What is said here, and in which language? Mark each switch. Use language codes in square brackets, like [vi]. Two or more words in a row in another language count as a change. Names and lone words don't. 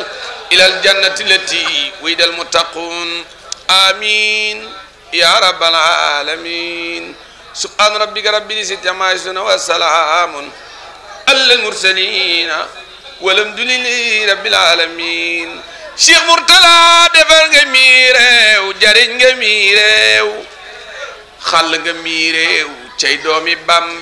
[ar] إلى الجنة التي وعد المتقون آمين يا رب العالمين سبحان ربك رب العزة عما يصفون وسلام على المرسلين والحمد لله رب العالمين [wo] Cheikh Mourtala defal nga mii réew jariñ nga mii réew xàll nga mii réew cay doomi Bamba